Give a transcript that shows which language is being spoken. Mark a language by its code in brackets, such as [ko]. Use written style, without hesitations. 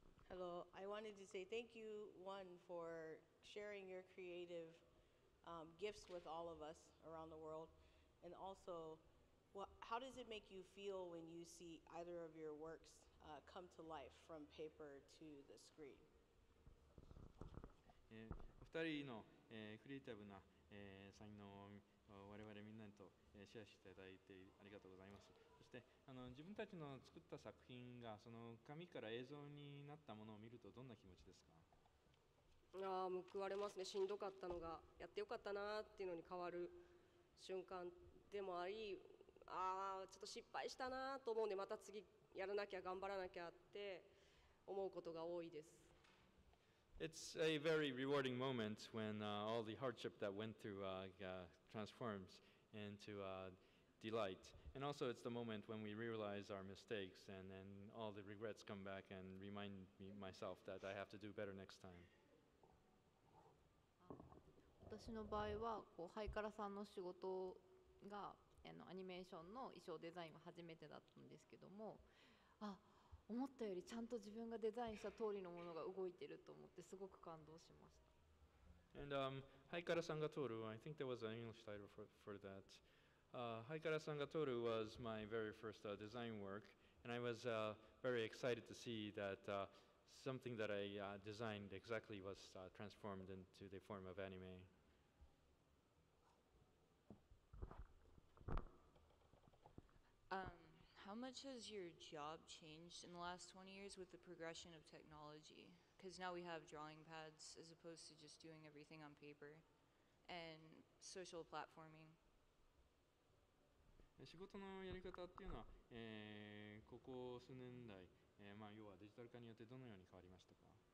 [en] Hello, I wanted to say thank you, one, for sharing your creative gifts with all of us around the world, and also, how does it make you feel when you see either of your works come to life from paper to the screen? [ja] お二人の、クリエイティブな、才能を我々みんなと、シェアしていただいてありがとうございます。そして自分たちの作った作品がその紙から映像になったものを見るとどんな気持ちですか？報われますね。しんどかったのがやってよかったなっていうのに変わる瞬間でもあり、ちょっと失敗したなと思うんで、また次やらなきゃ頑張らなきゃって思うことが多いです。 [en] It's a very rewarding moment when all the hardship that went through transforms into delight. And also it's the moment when we realize our mistakes and then all the regrets come back and remind myself that I have to do better next time. [ja] 私の場合はハイカラさんの仕事がアニメーションの衣装デザインは初めてだったんですけども、思ったよりちゃんと自分がデザインした通りのものが動いてると思ってすごく感動しました。 [en] And Haikara Sangatoru, I think there was an English title for that. Haikara Sangatoru was my very first design work, and I was very excited to see that something that I designed exactly was transformed into the form of anime. How much has your job changed in the last 20 years with the progression of technology? Because now we have drawing pads as opposed to just doing everything on paper, and social platforming. [ja] 仕事のやり方っていうのは、ここ数年来、要はデジタル化によってどのように変わりましたか？